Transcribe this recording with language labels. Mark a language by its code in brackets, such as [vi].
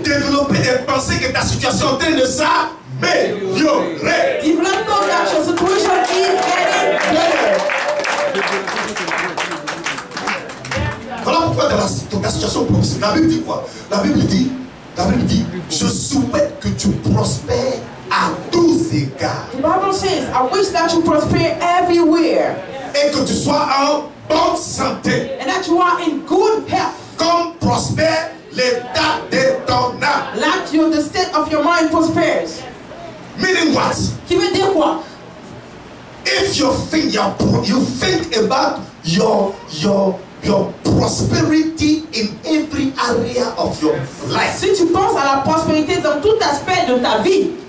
[fr] Développer des pensées que ta situation est en train de s'améliorer. [en] Develop thought that your situation is getting better. [fr] Voilà pourquoi dans ta situation professionnelle, la Bible dit quoi? La Bible dit, La Bible dit, je souhaite que tu prospères à tous égards. [en] The Bible says, I wish that you prosper everywhere [fr] Et que tu sois en bonne santé. [en] and that you are in good health. [fr] Comme prospère l'état de ton âme. [en] Like the state of your mind prospers. Meaning what? [fr] Qui veut dire quoi? [en] If you think about your prosperity in every area of your life, [fr] Si tu penses à la prospérité dans tout aspect de ta vie,